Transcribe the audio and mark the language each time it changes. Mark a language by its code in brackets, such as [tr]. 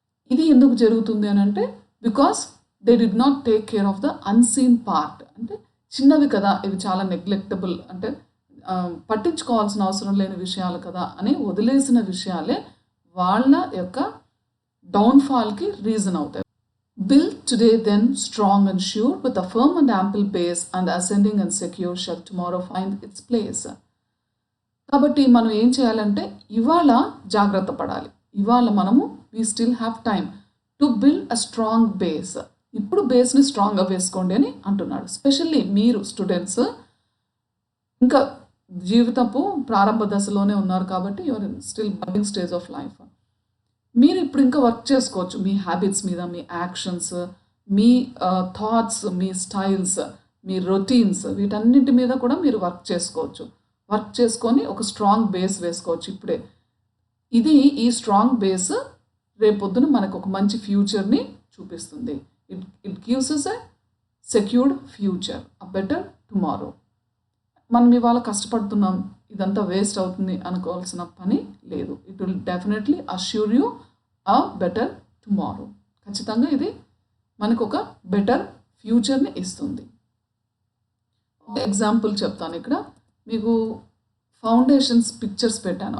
[te] ఇది ఎందుకు జరుగుతుంది అని అంటే [en] Because they did not take care of the unseen part. [te] అంటే చిన్నవి కదా, ఇవి చాలా నెగ్లెక్టబుల్, అంటే పట్టించుకోవాల్సిన అవసరం లేని విషయాలు కదా అని వదిలేసిన విషయాలే వాళ్ళ యొక్క డౌన్ఫాల్కి రీజన్ అవుతాయి. [en] Build today then strong and sure with a firm and ample base, and ascending and secure shall tomorrow find its place. [te] కాబట్టి మనం ఏం చేయాలంటే ఇవాళ జాగ్రత్త పడాలి. ఇవాళ మనము [en] we still have time to build a strong base. [te] ఇప్పుడు బేస్ని స్ట్రాంగ్గా వేసుకోండి అని అంటున్నాడు. స్పెషల్లీ మీరు స్టూడెంట్స్ ఇంకా జీవితపు ప్రారంభ దశలోనే ఉన్నారు కాబట్టి [en] Your still budding stage of life. [te] మీరు ఇప్పుడు ఇంకా వర్క్ చేసుకోవచ్చు మీ హ్యాబిట్స్ మీద, మీ యాక్షన్స్, మీ థాట్స్, మీ స్టైల్స్, మీ రొటీన్స్, వీటన్నిటి మీద కూడా మీరు వర్క్ చేసుకోవచ్చు. వర్క్ చేసుకొని ఒక స్ట్రాంగ్ బేస్ వేసుకోవచ్చు ఇప్పుడే. ఈ స్ట్రాంగ్ బేస్ రేపొద్దున మనకు ఒక మంచి ఫ్యూచర్ని చూపిస్తుంది. [en] It gives us a secured future, a better tomorrow. [te] మనం ఇవాళ కష్టపడుతున్నాం, ఇదంతా వేస్ట్ అవుతుంది అనుకోవాల్సిన పని లేదు. [en] It will definitely assure you a better tomorrow. [te] ఖచ్చితంగా ఇది మనకు ఒక బెటర్ ఫ్యూచర్ని ఇస్తుంది. ఒక ఎగ్జాంపుల్ చెప్తాను. ఇక్కడ మీకు ఫౌండేషన్స్ పిక్చర్స్ పెట్టాను.